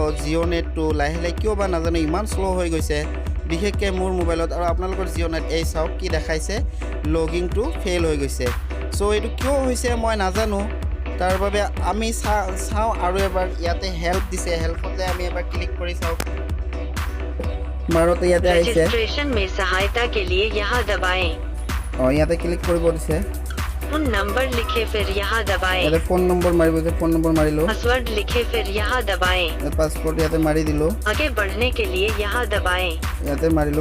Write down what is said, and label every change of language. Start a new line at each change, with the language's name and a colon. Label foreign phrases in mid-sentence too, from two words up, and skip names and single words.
Assamese: জিঅ' নেটটো লাহে লাহে কিয় বা নাজানো ইমান স্লো হৈ গৈছে বিশেষকৈ মোৰ মোবাইলত। আৰু আপোনালোকৰ জিঅ' নেট এই চাওক কি দেখাইছে লগইনটো ফেইল হৈ গৈছে। চ' এইটো কিয় হৈছে মই নাজানো। তাৰ বাবে আমি চাওঁ আৰু এবাৰ ইয়াতে হেল্প দিছে। হেল্পতে আমি এবাৰ ক্লিক কৰি চাওঁ। মাৰোতে ইয়াতে আহিছে
Hindi: रजिस्ट्रेशन में सहायता के लिए यहाँ दबाएं।
Assamese: ইয়াতে ক্লিক কৰিব দিছে।
Hindi: फोन नंबर लिखे फिर यहाँ दबाएं।
Assamese: ইয়াতে ফোন নম্বৰ মাৰিব যে ফোন নম্বৰ মাৰিলো।
Hindi: पासवर्ड लिखे फिर यहाँ दबाएं।
Assamese: পাসপোর্ট ইয়াতে মাৰি দিলো।
Hindi: आगे बढ़ने के लिए यहाँ दबाएं।
Assamese: ইয়াতে মাৰিলো।